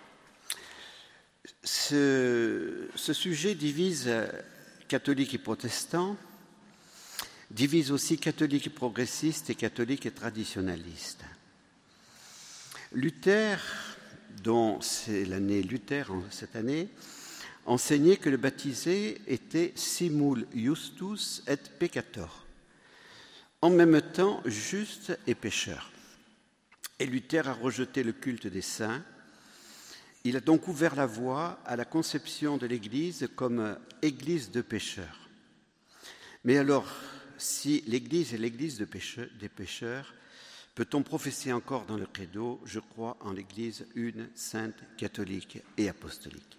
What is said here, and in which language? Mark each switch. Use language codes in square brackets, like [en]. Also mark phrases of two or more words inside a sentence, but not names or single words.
[fr] Ce sujet divise catholiques et protestants, divise aussi catholiques et progressistes et catholiques et traditionalistes. Luther, dont c'est l'année Luther cette année, enseignait que le baptisé était [la] simul justus et peccator, [fr] en même temps juste et pécheur. Et Luther a rejeté le culte des saints. Il a donc ouvert la voie à la conception de l'Église comme Église de pécheurs. Mais alors, si l'Église est l'Église des pécheurs, peut-on professer encore dans le credo « Je crois en l'Église une, sainte, catholique et apostolique ».